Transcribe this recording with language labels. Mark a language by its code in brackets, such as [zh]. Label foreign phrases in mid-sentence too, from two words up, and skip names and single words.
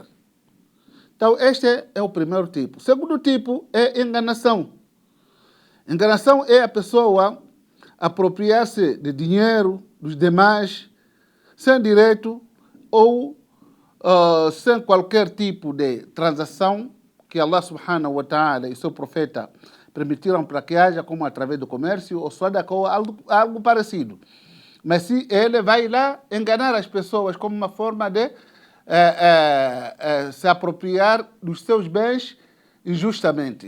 [pt] Então, este é o primeiro tipo. O segundo tipo é enganação. Enganação é a pessoa apropriar-se de dinheiro dos demais sem direito ou sem qualquer tipo de transação que Allah [ar] سبحانه وتعالى [pt] e seu profeta permitiram para que haja, como através do comércio ou sadaqa ou algo parecido. Mas se ele vai lá enganar as pessoas como uma forma de se apropriar dos seus bens injustamente.